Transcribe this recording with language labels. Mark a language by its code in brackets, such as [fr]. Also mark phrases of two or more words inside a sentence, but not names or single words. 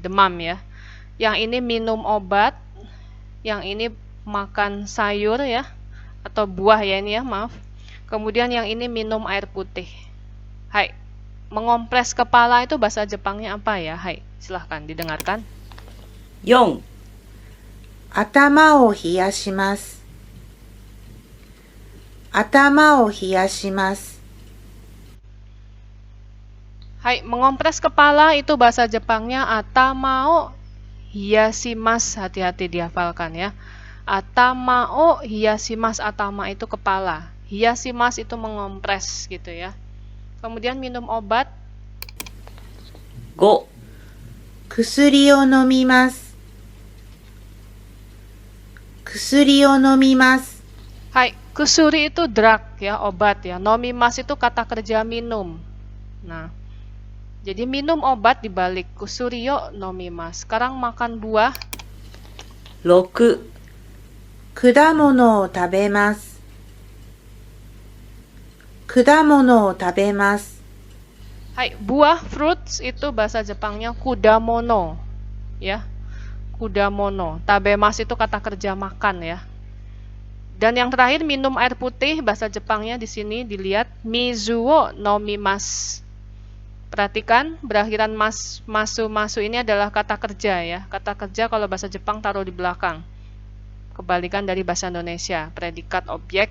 [id] Demam ya. Yang ini minum obat. Yang ini makan sayur ya. Atau buah ya ini ya, maaf. Kemudian yang ini minum air putih. Hai. Mengompres kepala itu bahasa Jepangnya apa ya? Hai, silahkan didengarkan. 4. [ja] 頭を冷やします。頭を冷やします。 [id] Hai, mengompres kepala itu bahasa Jepangnya [ja] 頭を冷やします. [id] Hati-hati dihafalkan ya. [ja] 頭を冷やします, [id] atama itu kepala. Hiashimasu itu mengompres gitu ya. Kemudian minum obat. 5. [ja] 薬を飲みます。薬を飲みます。 [id] Hai, kusuri itu drug ya, obat ya. Nomimas itu kata kerja minum. Nah, jadi minum obat dibalik [ja] 薬を飲みます. [id] Sekarang makan buah. 6. [ja] 果物を食べます。果物を食べます。 [id] Hai, buah fruits itu bahasa Jepangnya kudamono. Ya. Kudamono. Tabemas itu kata kerja makan ya. Dan yang terakhir minum air putih, bahasa Jepangnya di sini dilihat [ja] 水を飲みます. [id] Perhatikan berakhiran masu ini adalah kata kerja ya. Kata kerja kalau bahasa Jepang taruh di belakang. Kebalikan dari bahasa Indonesia, predikat objek.